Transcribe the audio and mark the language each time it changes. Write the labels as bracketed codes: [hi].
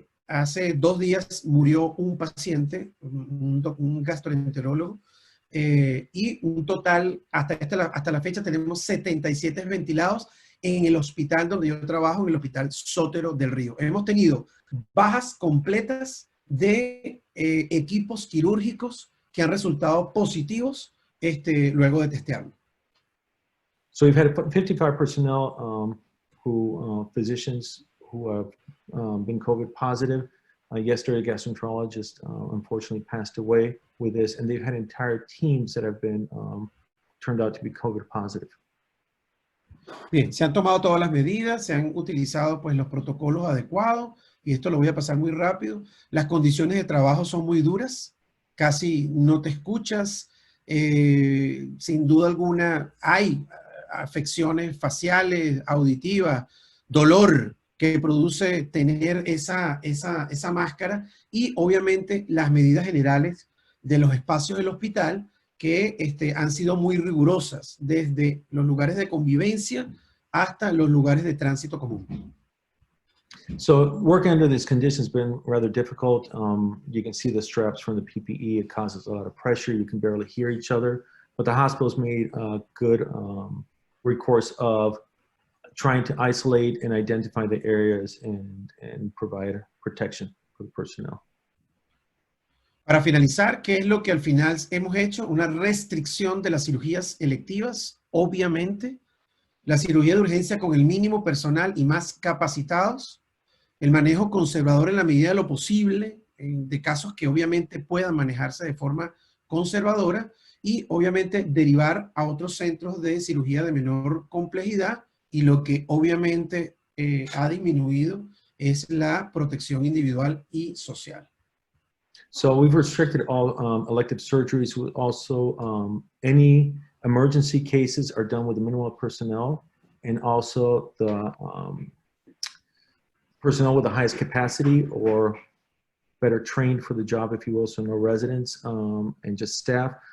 [es] Hace 2 días murió un paciente, un gastroenterólogo, y un total, hasta la fecha tenemos 77 ventilados en el hospital donde yo trabajo, en el hospital Sotero del Río. Hemos tenido bajas completas de equipos quirúrgicos que han resultado positivos luego de testearlo. [en] So we've had 55 personnel physicians who have been COVID positive. Yesterday, a gastroenterologist unfortunately passed away with this, and they've had entire teams that have been turned out to be COVID positive. [es] Bien, se han tomado todas las medidas, se han utilizado pues los protocolos adecuados, y esto lo voy a pasar muy rápido. Las condiciones de trabajo son muy duras, casi no te escuchas, sin duda alguna hay afecciones faciales, auditivas, dolor que produce tener esa máscara, y obviamente las medidas generales de los espacios del hospital que han sido muy rigurosas, desde los lugares de convivencia hasta los lugares de tránsito común. [en] So working under these conditions has been rather difficult. You can see the straps from the PPE. It causes a lot of pressure. You can barely hear each other. But the hospital's made a good recourse of trying to isolate and identify the areas and provide protection for the personnel. [es] Para finalizar, ¿qué es lo que al final hemos hecho? Una restricción de las cirugías electivas, obviamente. La cirugía de urgencia con el mínimo personal y más capacitados. El manejo conservador en la medida de lo posible, de casos que obviamente puedan manejarse de forma conservadora, y obviamente derivar a otros centros de cirugía de menor complejidad, y lo que obviamente ha disminuido es la protección individual y social. [en] So we've restricted all elective surgeries. Also, any emergency cases are done with the minimal personnel, and also the personnel with the highest capacity or better trained for the job, if you will, so no residents and just staff.